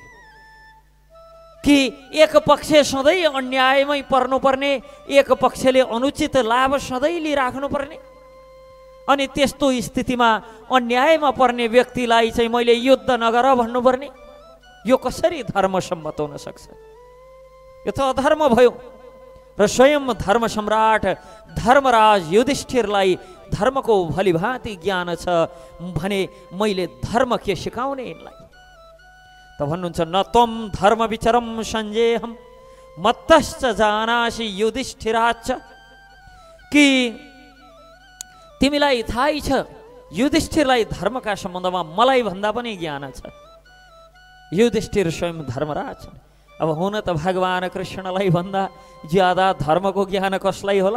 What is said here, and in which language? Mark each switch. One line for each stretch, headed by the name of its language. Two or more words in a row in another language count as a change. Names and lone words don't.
Nepali: कि एक पक्ष सधैँ अन्यायमै पर्नुपर्ने, एक पक्षले अनुचित लाभ सधैँ लिइराख्नुपर्ने, अनि त्यस्तो स्थितिमा अन्यायमा पर्ने व्यक्तिलाई चाहिँ मैले युद्ध नगर भन्नुपर्ने, यो कसरी धर्मसम्मत हुन सक्छ? यो त अधर्म भयो। र स्वयं धर्म सम्राट धर्मराज युधिष्ठिरलाई धर्मको भलीभाँति ज्ञान छ भने मैले धर्म के सिकाउने यिनलाई? त भन्नुहुन्छ
Sanskrit: न त्वं धर्म विचरम सञ्जेहम मत्तश्च जानासि युधिष्ठिराच्च,
Nepali: कि तिमीलाई थाहै छ युधिष्ठिरलाई धर्मका सम्बन्धमा मलाई भन्दा पनि ज्ञान छ। युधिष्ठिर स्वयं धर्मराज। अब हुन त भगवान कृष्णलाई भन्दा ज्यादा धर्मको ज्ञान कसलाई होला?